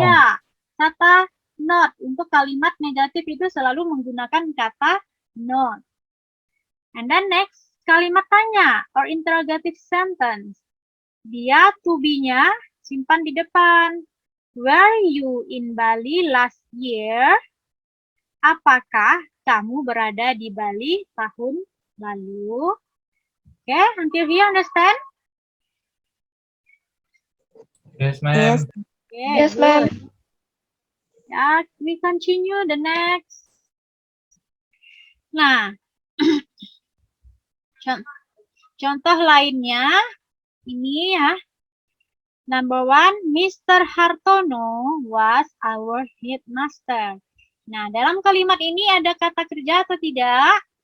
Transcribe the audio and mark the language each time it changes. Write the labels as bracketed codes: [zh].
[id] Ya, kata not. Untuk kalimat negatif itu selalu menggunakan kata not. [en] And then next, [id] kalimat tanya [en] or interrogative sentence. [id] Dia to be-nya simpan di depan. [en] Were you in Bali last year? [id] Apakah kamu berada di Bali tahun lalu? [en] Okay, until here, understand? Yes, ma'am. Yes. Okay, Yes, ma'am. ya, we continue the next. [id] Nah, contoh lainnya ini ya. [en] Number 1, Mr. Hartono was our headmaster. [id] Nah, dalam kalimat ini ada kata kerja atau tidak?